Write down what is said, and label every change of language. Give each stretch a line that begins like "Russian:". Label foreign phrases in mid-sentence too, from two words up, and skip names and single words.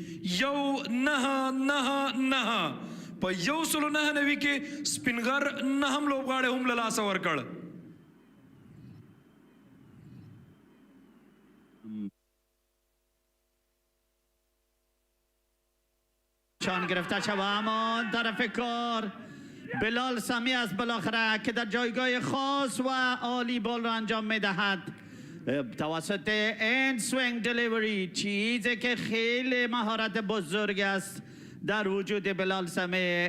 Pashto: 9 په 199 کې سپینغر نهم لوبغاړی هم له لاسه ورکړ.
Persian: شان گرفته شد اما طرف کار بلال سمی است بالاخره که در جایگاه خاص و عالی بال را انجام میدهد توسط این
English: swing delivery.
Persian: چیزی که خیلی مهارت بزرگ است در وجود بلال سمی.